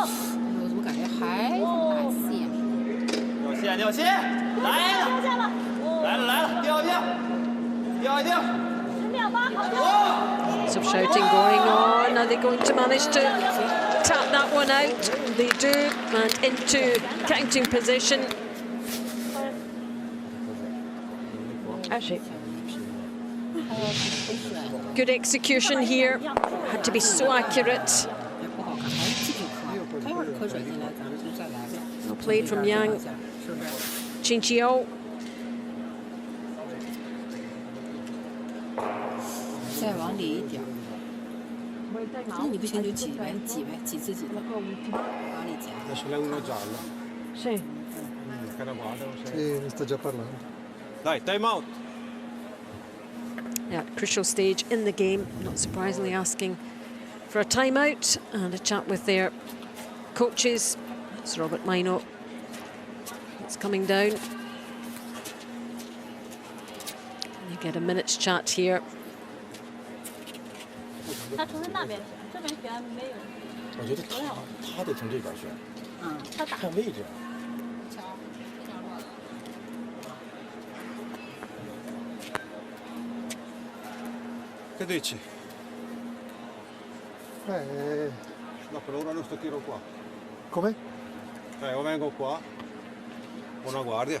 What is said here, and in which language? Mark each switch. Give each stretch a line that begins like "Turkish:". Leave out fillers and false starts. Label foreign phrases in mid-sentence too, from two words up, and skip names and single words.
Chinese: 怎么感觉还把线？掉线，来了，掉下了，来了，掉一掉，掉一掉。 10秒。
English: Lots of shouting going on. Are they going to manage to tap that one out? They do, and into counting position. Good execution here. Had to be so accurate. Well played from Yang Qingqiao.
Chinese: 再往里一点。那你不行就挤呗，挤呗，挤自己的，往里夹。
Italian: Adesso lei uno giallo. Sì. Sì, mi sta già parlando. Dai,
English: time out. Yeah, crucial stage in the game. Not surprisingly asking for a timeout and a chat with their coaches. It's Robert Mino. It's coming down. You get a minute's chat here.
Chinese: 他从那边选，这边选没有。我觉得他得从这边选，他打看位置。
Italian: Che dici? Eh, No, per ora non sto tiro qua. come? O vengo qua o una guardia.